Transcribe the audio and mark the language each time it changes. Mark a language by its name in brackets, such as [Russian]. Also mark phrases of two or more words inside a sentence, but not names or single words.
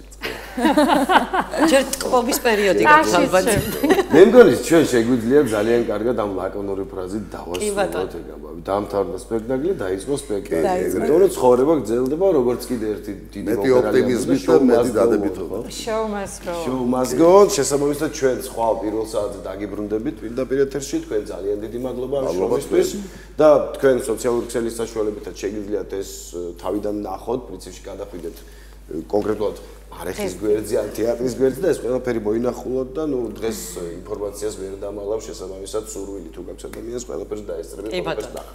[Georgian] ჯერ ტკბობის პერიოდი გაქვს ალბათ. მე მგონი ჩვენ შეგვიძლია ძალიან კარგად ამ ლაკონური ფრაზით დავასრულოთ ეგ ამბავი. დამთავრდა სპექტაკლი, დაიწყო სპექტაკლი. იმიტომ რომ ცხოვრება გრძელდება როგორც კიდე ერთი დიდი მეტი ოპტიმიზმით და მეტი დადებითობა. [English] Show must go. Show must go. [Georgian] შესაბამისად ჩვენ სხვა პირველ საათზე დაგიბრუნდებით პირდაპირ ეთერში. თქვენ ძალიან დიდი მადლობა ამ შოუისთვის და თქვენ სოციალური ქსელის საშუალებითაც შეგიძლიათ ეს თავიდან ნახოთ, პრინციპში გადახვიდეთ კონკრეტულად არეხის გვერდზე, ან თეატრის გვერდზე და ეს ყველაფერი მოინახულოთ და ნუ დღეს ინფორმაციას ვერ დამალავ შესაბამისად სურვილი თუ გაქვს ადამიანს ყველაფერს დაესწრებით ყველაფერს და